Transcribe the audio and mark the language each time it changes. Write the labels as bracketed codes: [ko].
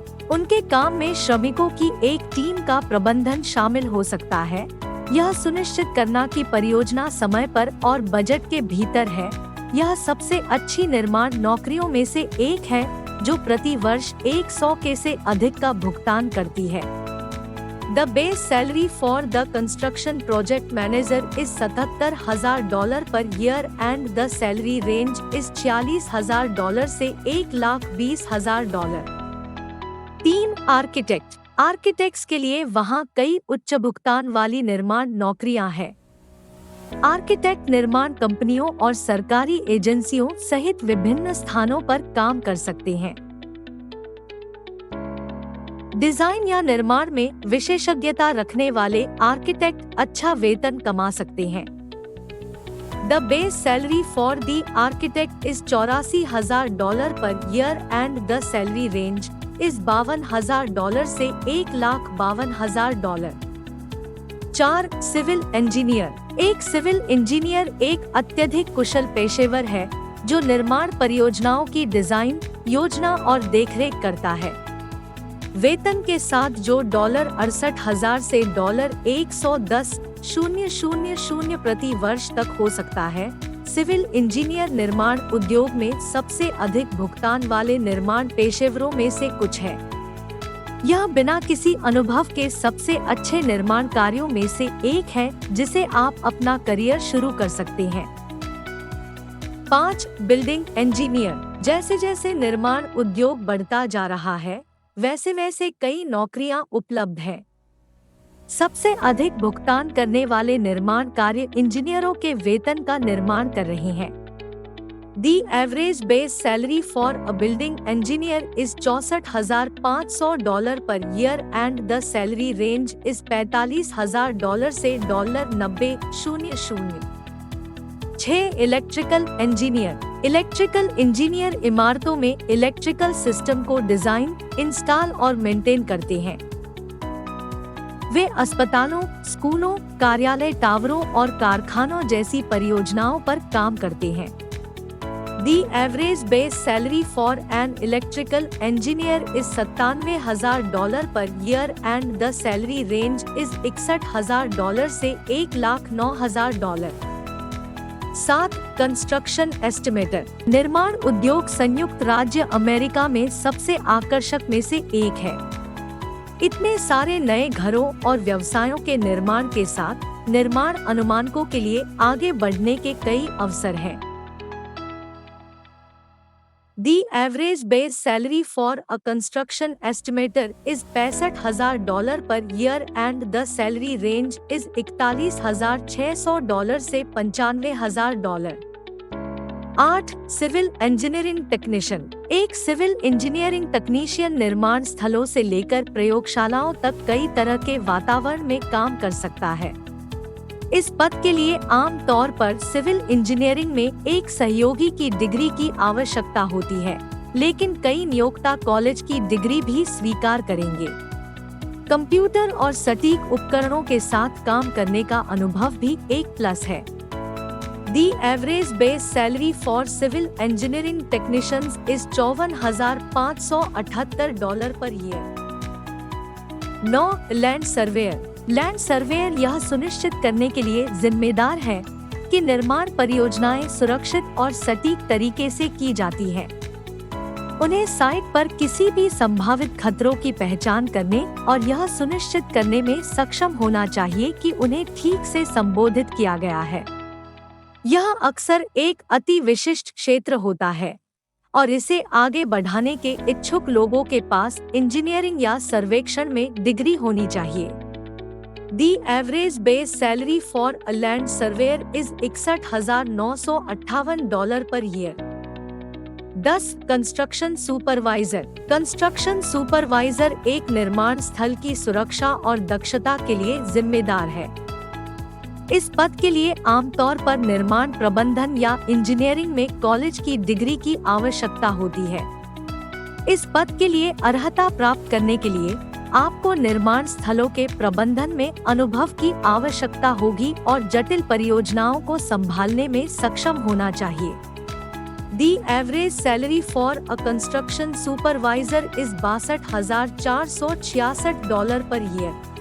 [hi] उनके काम में श्रमिकों की एक टीम का प्रबंधन शामिल हो सकता है। यह सुनिश्चित करना कि परियोजना समय पर और बजट के भीतर है। यह सबसे अच्छी निर्माण नौकरियों में से एक है जो प्रति वर्ष 100 के से अधिक का भुगतान करती है। [en] The base salary for the construction project manager is $77,000 per year and the salary range is $46,000 [hi] से [en] $1,20,000। [hi] 3. आर्किटेक्ट। आर्किटेक्ट्स के लिए वहाँ कई उच्च भुगतान वाली निर्माण नौकरियां हैं। आर्किटेक्ट निर्माण कंपनियों और सरकारी एजेंसियों सहित विभिन्न स्थानों पर काम कर सकते हैं। डिजाइन या निर्माण में विशेषज्ञता रखने वाले आर्किटेक्ट अच्छा वेतन कमा सकते हैं। [en] The base salary for the architect is $84,000 per year and the salary range is $52,000 [hi] से [en] $1,52,000। [hi] 4. Civil engineer. एक सिविल इंजीनियर एक अत्यधिक कुशल पेशेवर है जो निर्माण परियोजनाओं की डिजाइन, योजना और देखरेख करता है। वेतन के साथ जो $68,000 से $110,000 प्रति वर्ष तक हो सकता है। सिविल इंजीनियर निर्माण उद्योग में सबसे अधिक भुगतान वाले निर्माण पेशेवरों में से कुछ है। यह बिना किसी अनुभव के सबसे अच्छे निर्माण कार्यों में से एक है जिसे आप अपना करियर शुरू कर सकते हैं। 5. Building engineer. जैसे जैसे निर्माण उद्योग बढ़ता जा रहा है, वैसे वैसे कई नौकरियां उपलब्ध हैं। सबसे अधिक भुगतान करने वाले निर्माण कार्य इंजीनियरों के वेतन का निर्माण कर रहे हैं। [en] The average base salary for a building engineer is $64,500 per year and the salary range is $45,000 [hi] से [en] $90,000। [hi] 6. Electrical engineer. इलेक्ट्रिकल इंजीनियर इमारतों में इलेक्ट्रिकल सिस्टम को डिजाइन, इंस्टॉल और मेंटेन करते हैं। वे अस्पतालों, स्कूलों, कार्यालय टावरों और कारखानों जैसी परियोजनाओं पर काम करते हैं। [en] The average base salary for an electrical engineer is $97,000 per year and the salary range is $61,000 [hi] से [en] $1,09,000। [hi] 7. Construction estimator. निर्माण उद्योग संयुक्त राज्य अमेरिका में सबसे आकर्षक में से एक है। इतने सारे नए घरों और व्यवसायों के निर्माण के साथ निर्माण अनुमानकों के लिए आगे बढ़ने के कई अवसर हैं। [en] The average base salary for a construction estimator is $65,000 per year and the salary range is $41,600 [hi] से [en] $95,000। [hi] 8. Civil engineering technician. एक सिविल इंजीनियरिंग तकनीशियन निर्माण स्थलों से लेकर प्रयोगशालाओं तक कई तरह के वातावरण में काम कर सकता है। इस पद के लिए आम तौर पर सिविल इंजीनियरिंग में एक सहयोगी की डिग्री की आवश्यकता होती है, लेकिन कई नियोक्ता कॉलेज की डिग्री भी स्वीकार करेंगे। कंप्यूटर और सटीक उपकरणों के साथ काम करने का अनुभव भी एक प्लस है। [en] The average base salary for civil engineering technicians is $54,578 per year। [hi] 9. Land surveyor. Land surveyor यह सुनिश्चित करने के लिए जिम्मेदार है कि निर्माण परियोजनाएं सुरक्षित और सटीक तरीके से की जाती हैं। उन्हें साइट पर किसी भी संभावित खतरों की पहचान करने और यह सुनिश्चित करने में सक्षम होना चाहिए कि उन्हें ठीक से संबोधित किया गया है। यह अक्सर एक अति विशिष्ट क्षेत्र होता है और इसे आगे बढ़ाने के इच्छुक लोगों के पास इंजीनियरिंग या सर्वेक्षण में डिग्री होनी चाहिए। [en] The average base salary for a land surveyor is $61,958 per year. [hi] 10. Construction supervisor. Construction supervisor एक निर्माण स्थल की सुरक्षा और दक्षता के लिए जिम्मेदार है। इस पद के लिए आमतौर पर निर्माण प्रबंधन या इंजीनियरिंग में कॉलेज की डिग्री की आवश्यकता होती है। इस पद के लिए अर्हता प्राप्त करने के लिए आपको निर्माण स्थलों के प्रबंधन में अनुभव की आवश्यकता होगी और जटिल परियोजनाओं को संभालने में सक्षम होना चाहिए। [en] The average salary for a construction supervisor is $62,466 per year.